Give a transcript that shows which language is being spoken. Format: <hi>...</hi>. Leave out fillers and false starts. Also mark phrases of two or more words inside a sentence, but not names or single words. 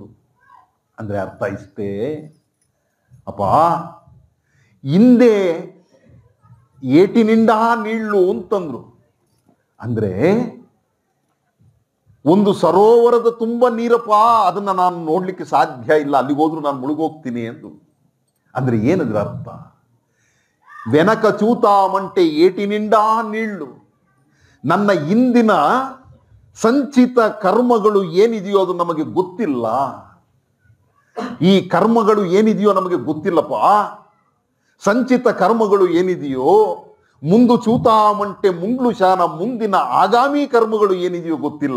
<kn>ಅಂದ್ರೆ ಅರ್ಥ ಇಷ್ಟೇ ಅಪ್ಪ, ಹಿಂದೆ</kn> <te>ఏటినిండా నీళ్ళు</te> <kn>ಅಂತಂದ್ರು. ಅಂದ್ರೆ ಒಂದು ಸರೋವರದ ತುಂಬ ನೀರಪ್ಪ, ಅದನ್ನ ನಾನು ನೋಡ್ಲಿಕ್ಕೆ ಸಾಧ್ಯ ಇಲ್ಲ, ಅಲ್ಲಿಗೆ ಹೋದ್ರು ನಾನು ಮುಳುಗೋಗ್ತೀನಿ ಎಂದು. ಅಂದ್ರೆ ಏನದ್ರ ಅರ್ಥ?</kn> <te>వెనక చూతామంటే ఏటి నిండా నీళ్లు.</te> <kn>ನನ್ನ ಹಿಂದಿನ ಸಂಚಿತ ಕರ್ಮಗಳು ಏನಿದೆಯೋ ಅದು ನಮಗೆ ಗೊತ್ತಿಲ್ಲ. ಈ ಕರ್ಮಗಳು ಏನಿದೆಯೋ ನಮಗೆ ಗೊತ್ತಿಲ್ಲಪ್ಪ. ಸಂಚಿತ ಕರ್ಮಗಳು ಏನಿದೆಯೋ,</kn> <te>ముందు చూతామంటే ముండ్లు శాన,</te> <kn>ಮುಂದಿನ ಆಗಾಮಿ ಕರ್ಮಗಳು ಏನಿದೆಯೋ ಗೊತ್ತಿಲ್ಲ.</kn>